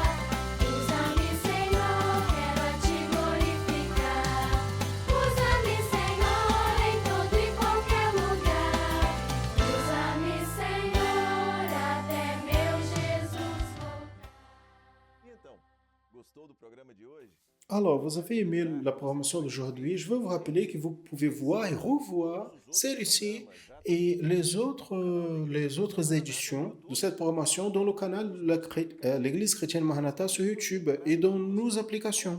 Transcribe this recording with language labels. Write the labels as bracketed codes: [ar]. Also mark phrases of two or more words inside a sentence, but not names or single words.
[pt] Usa-me, Senhor, quero a Ti glorificar. Usa-me, Senhor, em todo e qualquer lugar. Usa-me, Senhor, até meu Jesus voltar. E então, gostou do programa de hoje? [fr] Alors, vous avez aimé la programmation d'aujourd'hui. Je veux vous rappeler que vous pouvez voir et revoir celle-ci et les autres éditions de cette programmation dans le canal de l'Église chrétienne Maranatha sur YouTube et dans nos applications.